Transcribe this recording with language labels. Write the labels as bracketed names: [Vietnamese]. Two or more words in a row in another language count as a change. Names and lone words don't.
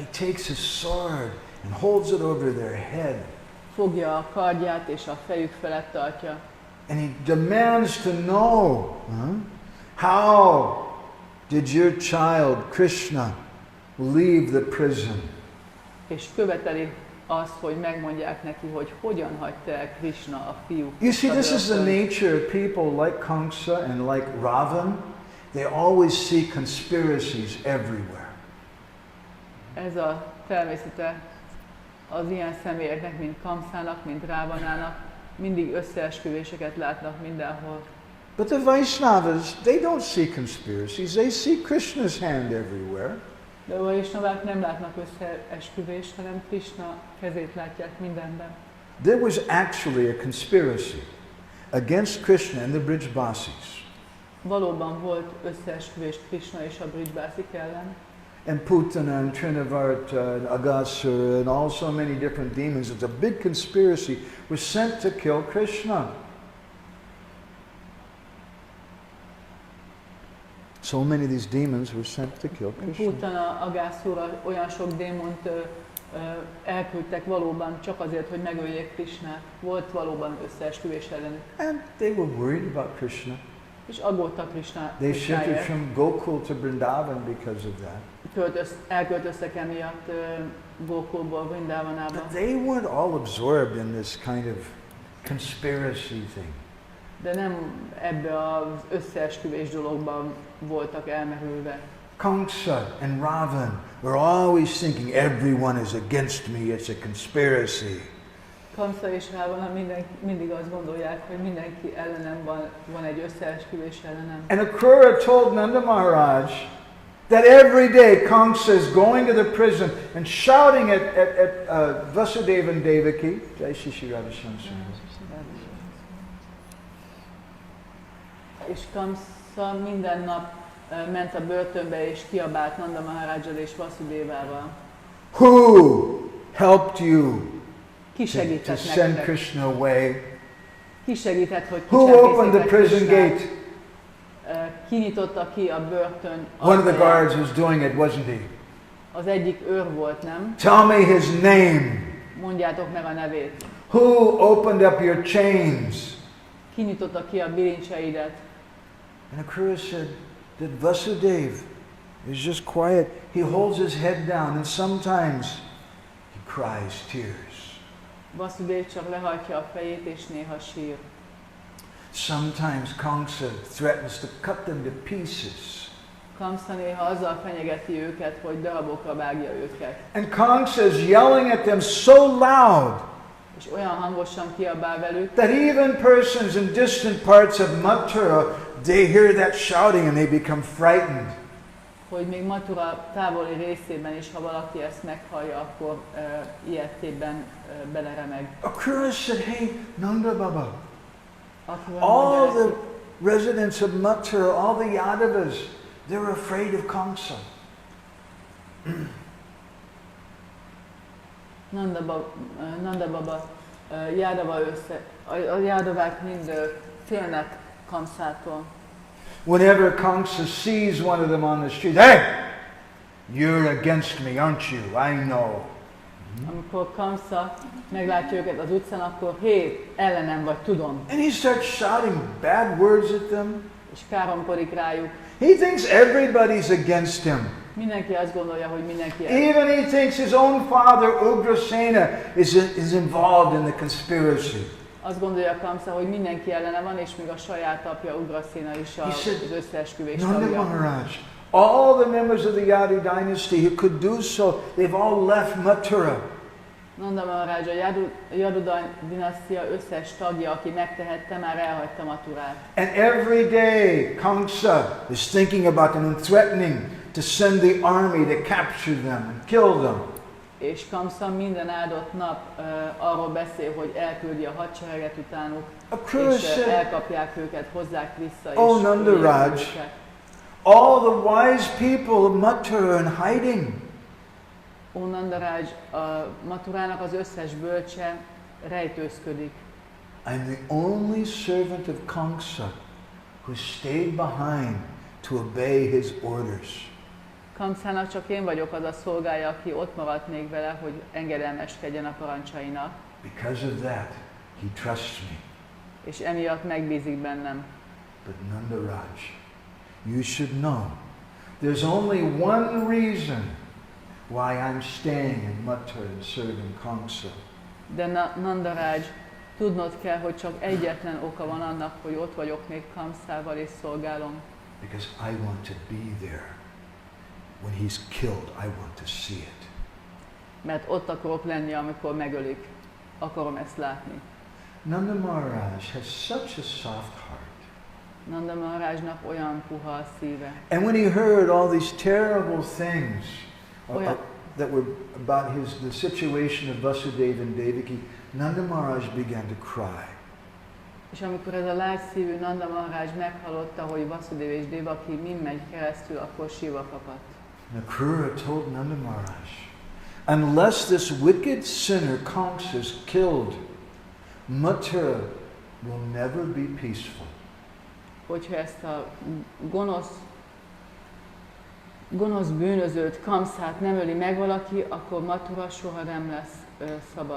[English] He takes his sword and holds it over their head. [Hungarian] Fogja a kardját és a fejük felett tartja. [English] And he demands to know, how did your child Krishna leave the prison? [Hungarian] És követeli azt, hogy megmondják neki, hogy hogyan hagyta el Krishna a fiú. [English] You see, this is the nature of people like Kamsa and like Ravan. They always see conspiracies everywhere. [Hungarian] Ez a természete az ilyen személyeknek, mint Kamszának, mint Rávanának, mindig összeesküvéseket látnak mindenhol. [English] But the Vaishnavas, they don't see conspiracies. They see Krishna's hand everywhere. [Hungarian] De a Vaishnavák nem látnak összeesküvést, hanem Krishna kezét látják mindenben. [English] There was actually a conspiracy against Krishna and the Brijbasis. [Hungarian] Valóban volt összeesküvés Krishna és a Brijbásik ellen. [English] And Putana and Trinavarta and Agasura and all so many different demons. It's a big conspiracy was sent to kill Krishna. So many of these demons were sent to kill Krishna. [Hungarian] Putana, Agászura, olyan sok démont elküldtek valóban csak azért, hogy megöljék Krishnát. Volt valóban összeesküvés ellenük. [English] And they were worried about Krishna. [Hungarian] És aggódtak Krishna. [English] They shifted from Gokul to Vrindavan because of that. [Hungarian] Elköltöztek emiatt Gokulból Vrindavanába. [English] But they weren't all absorbed in this kind of conspiracy thing. [Hungarian] De nem ebbe az összeesküvés dologban voltak elmerülve. [English] Kamsa and Ravan were always thinking everyone is against me, it's a conspiracy. [Hungarian] Kamsa és Rávana mindig azt gondolják, hogy mindenki ellenem van egy összeesküvés ellenem. [English] And Akrura told Nanda Maharaj that every day Kamsa is going to the prison and shouting at Vasudeva and Devaki. [Hindi] Jai Shri Radha Shamsundar. [Hungarian] És Kamsa minden nap ment a börtönbe és kiabált Nanda Maharajjal és Vasudevával. [English] Who helped you [Hungarian] Ki [English] to [Hungarian] segített [English] send [Hungarian] nektek? [English] Krishna away? [Hungarian] Ki segített, hogy [English] Who opened the [Hungarian] kicsempészétek [English] prison [Hungarian] Krishnát? [English] gate? [Hungarian] Ki nyitotta ki a börtön [English] One of the [Hungarian] ajtaját? [English] guards was doing it, wasn't he? [Hungarian] Az egyik őr volt, nem? [English] Tell me his name. [Hungarian] Mondjátok meg a nevét. [English] Who opened up your chains? [Hungarian] Ki nyitotta ki a bilincseidet? [English] And Akrura said that Vasudev is just quiet. He holds his head down and sometimes he cries tears. [Hungarian] Vasudev csak lehajtja a fejét és néha sír. [English] Sometimes Kamsa threatens to cut them to pieces. [Hungarian] Kamsa néha azzal fenyegeti őket, hogy darabokra vágja őket. [English] And Kamsa is yelling at them so loud [Hungarian] És olyan hangosan kiabál velük, [English] that even persons in distant parts of Mathura, they hear that shouting and they become frightened. [Hungarian] hogy még Mathura távoli részében is, ha valaki ezt meghallja, akkor ilyettében beleremeg. [English] Akrura said, hey, Nanda Baba, [Hungarian] Akrura [English] all [Hungarian] mondja [English] the [Hungarian] neki, [English] residents of Mathura, all the Yadavas, they're afraid of Kamsa. [Hungarian] Nanda Baba, Jádava a Jádavák mind félnek Kamszától. [English] Whenever Kamsa sees one of them on the street, hey, you're against me, aren't you? I know. [Hungarian] Amikor Kamsa meglátja őket az utcán, akkor hé, ellenem vagy, tudom. [English] And he starts shouting bad words at them. [Hungarian] És káromkodik rájuk. [English] He thinks everybody's against him. [Hungarian] Mindenki azt gondolja, hogy mindenki [English] Even he thinks his own father, Ugrasena, is involved in the conspiracy. [Hungarian] Azt gondolja Kamsa, hogy mindenki ellene van, és még a saját apja Ugrasena is az összeesküvés [English] Nanda [Hungarian] tagja. [English] Maharaj, all the members of the Yadu dynasty who could do so, they've all left Mathura. [Hungarian] Nanda Maharaj, a Yadu dinasztia összes tagja, aki megtehette, már elhagyta Mathurát. [English] And every day Kamsa is thinking about them and threatening to send the army to capture them and kill them. [Hungarian] És Kamsa minden áldott nap arról beszél, hogy elküldi a hadsereget utánuk, és elkapják őket, hozzák vissza, és [English] oh, Nandaraj, all the wise people of Mathura are in hiding. [Hungarian] Ó, Nandaraj, a Mathurának az összes bölcse rejtőzködik. [English] I'm the only servant of Kamsa who stayed behind to obey his orders. [Hungarian] Kamszának csak én vagyok az a szolgája, aki ott maradt még vele, hogy engedelmeskedjen a parancsainak. [English] Because of that, he trusts me. [Hungarian] És emiatt megbízik bennem. [English] But Nandaraj, you should know, there's only one reason why I'm staying in Mathura and serving Kamsa. [Hungarian] De Nandaraj, tudnod kell, hogy csak egyetlen oka van annak, hogy ott vagyok még Kamszával és szolgálom. [English] Because I want to be there. When he's killed, I want to see it. [Hungarian] Mert ott akarok lenni, amikor megölik. Akarom ezt látni. [English] Nanda Maharaj has such a soft heart. [Hungarian] Nanda Maharajnak olyan puha a szíve. [English] And when he heard all these terrible things that were about the situation of Vasudeva and Devaki, Nanda Maharaj began to cry. [Hungarian] És amikor ez a lágyszívű Nanda Maharaj meghallotta, hogy Vasudeva és Devaki mind megy keresztül, akkor sírva kapadt. [English] Nakrura told Nanda Maharaj, unless this wicked sinner Kamsa is killed, Mathura will never be peaceful. [Hungarian] Hogyha ezt a gonosz bűnözőt, Kamszát nem öli meg valaki, akkor Mathura soha nem lesz szabad.